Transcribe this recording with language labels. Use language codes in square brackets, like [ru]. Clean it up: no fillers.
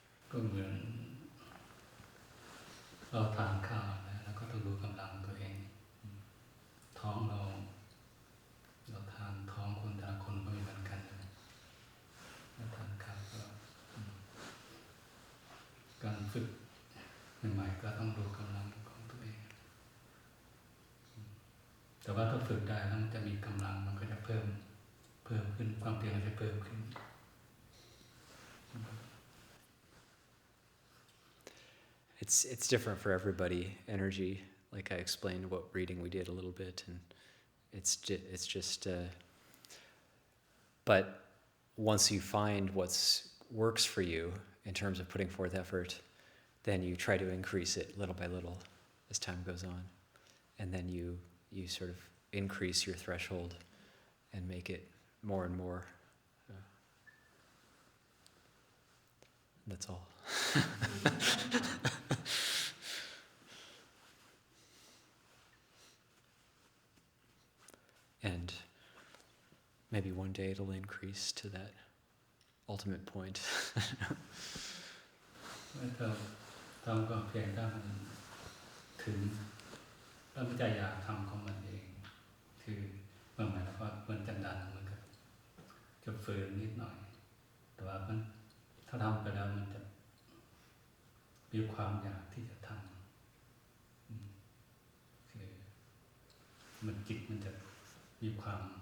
[th] ก็เหมือนเราทานข้าวนะแล้วก็ต้องดูกำลังตัวเองท้องเราทานท้องคนแต่ละคนก็ไม่เหมือนกันนะแล้วทานข้าวก็การฝึกใหม่ๆก็ต้องดูกำลังของตัวเองแต่ว่าถ้าฝึกได้แล้วมันจะมีกำลังมันก็จะเพิ่มขึ้นความเพียรมันจะเพิ่มขึ้น [en] It's different for everybody. Energy, like I explained, what reading we did a little bit, and it's just. But once you find what's works for you in terms of putting forth effort, then you try to increase it little by little as time goes on, and then you sort of increase your threshold and make it more and more. That's all. And maybe one day it'll increase to that ultimate point. [th] ถ้าทำความเพียรถ้ามันถึงแล้วมันจะอยากทำของมันเองคือมันหมายความว่ามันจะดันมันก็จะฝืนนิดหน่อยแต่ว่ามันถ้าทำไปแล้วมันจะมีความอยากที่จะทำคือมันจิตมันจะมีความ